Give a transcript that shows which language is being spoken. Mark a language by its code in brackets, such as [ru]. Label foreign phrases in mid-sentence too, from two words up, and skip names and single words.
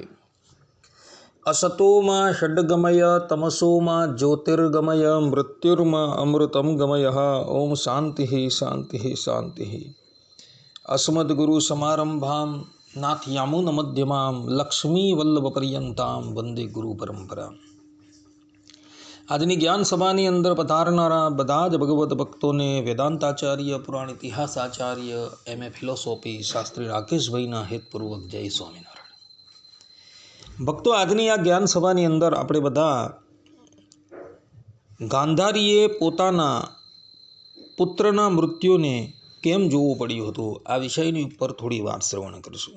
[sa] असतो मा षड्गमय तमसो मा ज्योतिर्गमय मृत्युर्मा अमृतं गमयः। ओम शान्तिः शान्तिः शान्तिः। अस्मद्गुरुसमारम्भां नाथयामुनमध्यमां लक्ष्मीवल्लभपर्यन्तां वन्दे गुरुपरम्परां। [gu] આજની જ્ઞાન સભાની અંદર પધારનારા બધા જ ભગવત ભક્તોને વેદાંતાચાર્ય, પુરાણ ઇતિહાસાચાર્ય, MA ફિલોસોફી શાસ્ત્રી રાકેશભાઈના હેતપૂર્વક જય સ્વામિનારાયણ। ભક્તો, આજની આ જ્ઞાન સભાની અંદર આપણે બધા ગાંધારીએ પોતાના પુત્રના મૃત્યુને કેમ જોવું પડ્યું હતું આ વિષયની ઉપર થોડી વાત શ્રવણ કરીશું।